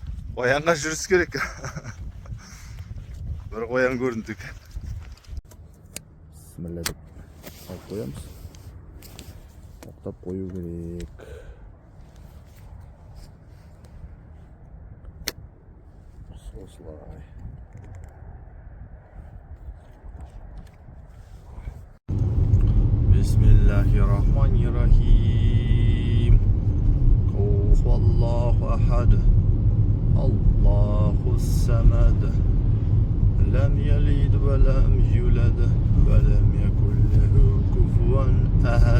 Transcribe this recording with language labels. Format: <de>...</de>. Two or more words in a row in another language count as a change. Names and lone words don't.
<kk>Қоянға жүріс керек. Бір қоян көрінді екен. Бісміллә деп алып қоямыз. Тоқтап қою керек. Осылай.</kk> <ar>بسم الله الرحمن الرحيم. قل هو الله أحد. الله الصمد. لم يلد ولم يولد ولم يكن له كفوا أحد.</ar>